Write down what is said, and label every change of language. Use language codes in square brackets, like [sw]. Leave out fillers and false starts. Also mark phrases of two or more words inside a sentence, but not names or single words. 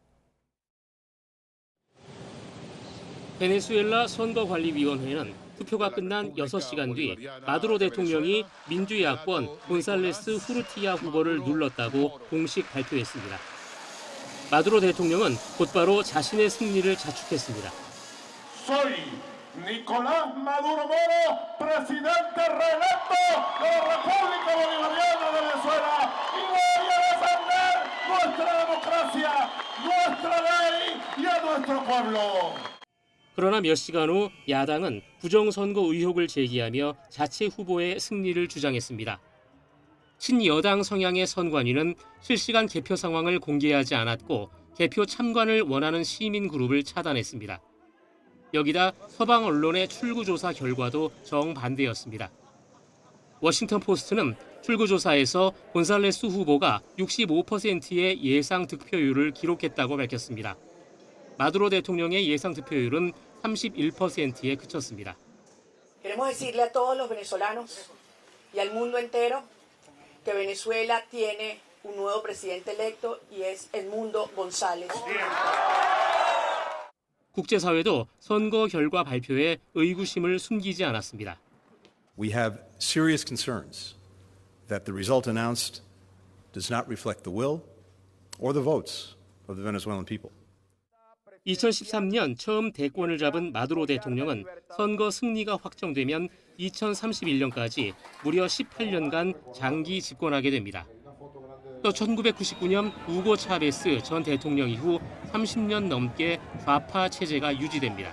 [ko] 베네수엘라 선거관리위원회는 투표가 끝난 6시간 뒤 마두로 대통령이 민주야권 곤살레스 후르티아 후보를 눌렀다고 공식 발표했습니다. 마두로 대통령은 곧바로 자신의 승리를 자축했습니다. [es] Soy Nicolás Maduro Moro, presidente reelecto de la República Bolivariana de Venezuela, y voy a defender nuestra democracia, nuestra ley y a nuestro pueblo. [ko] 그러나 몇 시간 후 야당은 부정선거 의혹을 제기하며 자체 후보의 승리를 주장했습니다. 친여당 성향의 선관위는 실시간 개표 상황을 공개하지 않았고 개표 참관을 원하는 시민 그룹을 차단했습니다. 여기다 서방 언론의 출구조사 결과도 정반대였습니다. 워싱턴 포스트는 출구조사에서 곤살레스 후보가 65%의 예상 득표율을 기록했다고 밝혔습니다. 마두로 대통령의 예상 득표율은 31%에 그쳤습니다. [es] Queremos decirle a todos los venezolanos y al mundo entero que Venezuela tiene un nuevo presidente electo y es Edmundo González. [ko] 국제사회도 선거 결과 발표에 의구심을 숨기지 않았습니다. [en] We have serious concerns that the result announced does not reflect the will or the votes of the Venezuelan people. [ko] 2013년 처음 대권을 잡은 마두로 대통령은 선거 승리가 확정되면 2031년까지 무려 18년간 장기 집권하게 됩니다. 또 1999년 우고 차베스 전 대통령 이후 30년 넘게 좌파 체제가 유지됩니다.